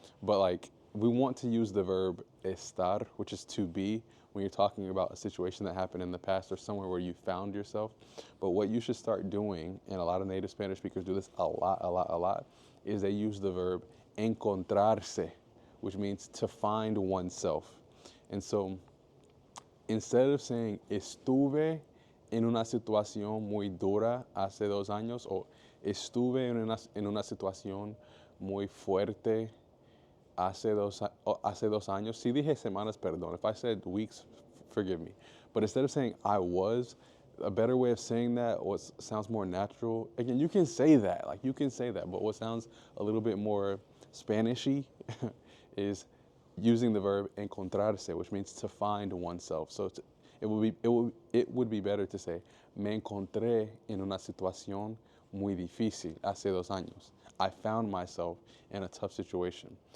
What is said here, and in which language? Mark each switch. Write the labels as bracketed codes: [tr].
[en] But like we want to use the verb estar, which is to be, when you're talking about a situation that happened in the past or somewhere where you found yourself. But what you should start doing, and a lot of native Spanish speakers do this a lot, is they use the verb encontrarse, which means to find oneself. And so instead of saying [es] estuve en una situación muy dura hace 2 años o estuve en una situación muy fuerte hace 2 años. Si dije semanas, perdón. [en] If I said weeks, forgive me. But instead of saying I was, a better way of saying that, what sounds more natural, again, you can say that, but what sounds a little bit more Spanishy is using the verb encontrarse, which means to find oneself. So it would be better to say, [es] me encontré en una situación muy difícil hace 2 años. [en] I found myself in a tough situation.